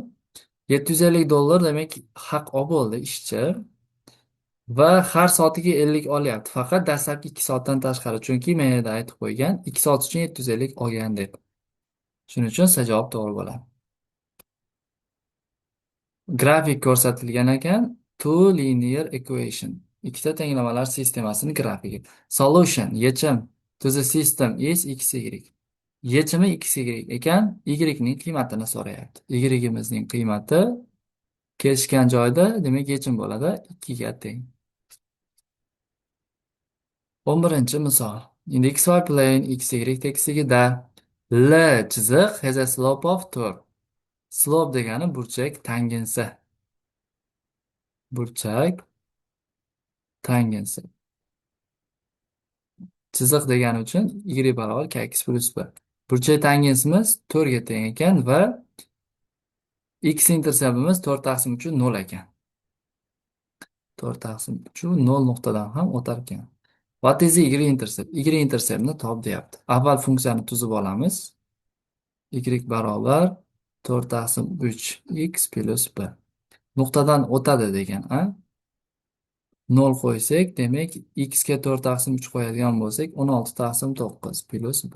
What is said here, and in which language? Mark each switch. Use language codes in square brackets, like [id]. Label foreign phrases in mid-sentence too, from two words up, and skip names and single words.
[uz] $750 demak haq bo'ldi ishchi va har soatiga 50 olyapti. Faqat dastlabki 2 soatdan tashqari, chunki men yerda aytib qo'ygan 2 soat uchun 750 olgan deb. Shuning uchun C javob to'g'ri bo'ladi. Grafik ko'rsatilgan ekan. [en] Two linear equation. [uz] Ikkita tenglamalar sistemasining grafiki. [en] Solution, yechim to the system is xy. [uz] Yechimi xy ekan, y ning qiymatini so'rayapti. Y imizning qiymati kelishgan joyda, demak yechim bo'ladi 2 ga teng. 11-misol. [en] In the xy plane [uz] xy tekisligida L chiziq [en] has a slope of 4. [uz] Slope degani burchak tangensi. Burchak tangensi. Chiziq degani uchun y barobar kx plus b. Burchak tangensimiz 4 ga teng ekan va x interseptimiz 4/3 0 ekan. 4/3 0 nuqtadan ham o'tar ekan. [en] What is y intercept? [uz] Y interceptni top deyapti. Avval funksiyani tuzib olamiz. Y barobar 4/3 x plus b. Nuqtadan o'tadi degan, 0 qo'ysak, demak, x ga 4 taqsim 3 qo'yadigan bo'lsak, 16 taqsim 9 plyus b.